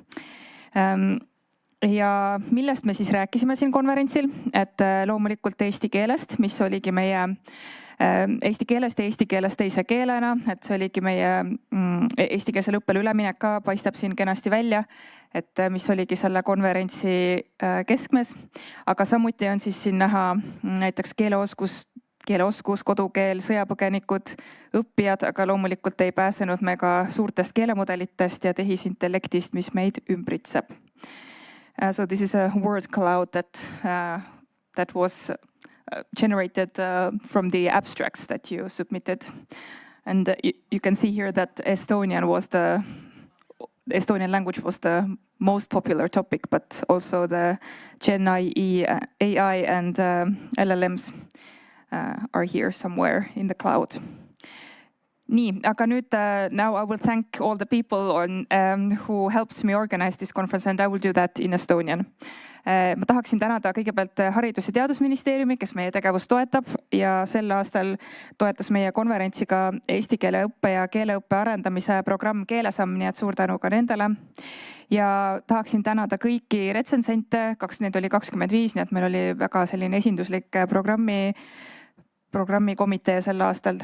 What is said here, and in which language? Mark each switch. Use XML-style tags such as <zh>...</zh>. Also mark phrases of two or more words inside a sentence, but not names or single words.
<et>Ja millest me siis rääkisime siin konverentsil, et loomulikult eesti keelest, mis oligi meie eesti keelest ja eesti keelest teise keelena, et see oligi meie eestikeelsele õppele üleminek ka paistab siin kenasti välja, et mis oligi selle konverentsi keskmes. Aga samuti on siis siin näha näiteks keeleoskus, kodukeel, sõjapõgenikud, õppijad, aga loomulikult ei pääsenud me ka suurtest keelemudelitest ja tehisintellektist, mis meid ümbritseb.</et> <en>So this is a word cloud that was generated from the abstracts that you submitted. And you can see here that Estonian language was the most popular topic, but also the Gen AI and LLMs are here somewhere in the cloud.</en> <et>Nii, aga nüüd</et> <en>now I will thank all the people who helps me organize this conference, and I will do that in Estonian.</en> <et>Ma tahaksin tänada kõigepealt Haridus- ja Teadusministeeriumi, kes meie tegevust toetab ja sel aastal toetas meie konverentsi ka eesti keele õppe ja keeleõppe arendamise programm Keelesamm, nii et suur tänu ka nendele. Ja tahaksin tänada kõiki retsensente, neid oli 25, nii et meil oli väga selline esinduslik programmikomitee sel aastal.</et>